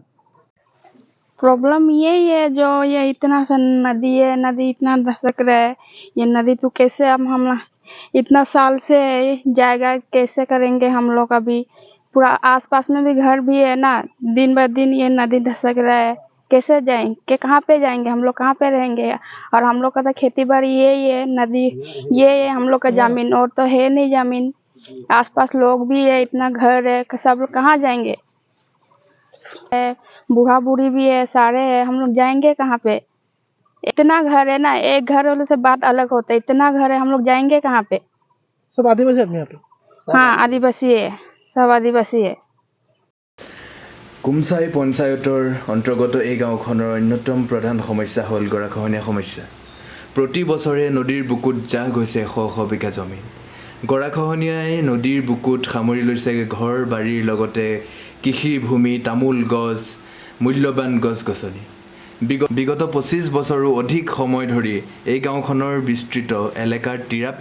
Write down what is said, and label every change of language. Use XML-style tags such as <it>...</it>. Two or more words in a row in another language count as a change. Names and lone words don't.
<hi>प्रॉब्लम यही है जो ये इतना सा नदी है नदी इतना दशक रहा है ये नदी तो कैसे हम इतना साल से जाएगा कैसे करेंगे हम लोग अभी पूरा आसपास में भी घर भी है ना दिन ब दिन ये नदी धसक रहा है कैसे जाएंगे कहाँ पे जाएंगे हम लोग कहाँ पे रहेंगे और हम लोग का तो खेती बाड़ी यही है नदी ये है हम लोग का जमीन और तो है नहीं जमीन आसपास लोग भी है इतना घर है सब लोग कहाँ जाएंगे बूढ़ा बूढ़ी भी है सारे है हम लोग जाएंगे कहाँ पे इतना घर है ना एक घर वाले से बात अलग होता है इतना घर है हम लोग जाएंगे कहाँ पे सब आदिवासी आदमी यहाँ पे हाँ आदिवासी है सब आदिवासी है</hi> <as>কুমচাই পঞ্চায়তৰ অন্তৰ্গত এই গাঁওখনৰ অন্যতম প্ৰধান সমস্যা হ'ল গৰাখহনীয়া সমস্যা প্ৰতি বছৰে নদীৰ বুকুত জাহ গৈছে শ শ বিঘা জমি গৰাখহনীয়াই নদীৰ বুকুত সামৰি লৈছে ঘৰ বাৰীৰ লগতে কৃষি ভূমি তামোল গছ মূল্যৱান গছ গছনি বিগত ২৫ বছৰো অধিক সময় ধৰি এই গাঁওখনৰ বিস্তৃত এলেকাৰ টিৰাপ</as>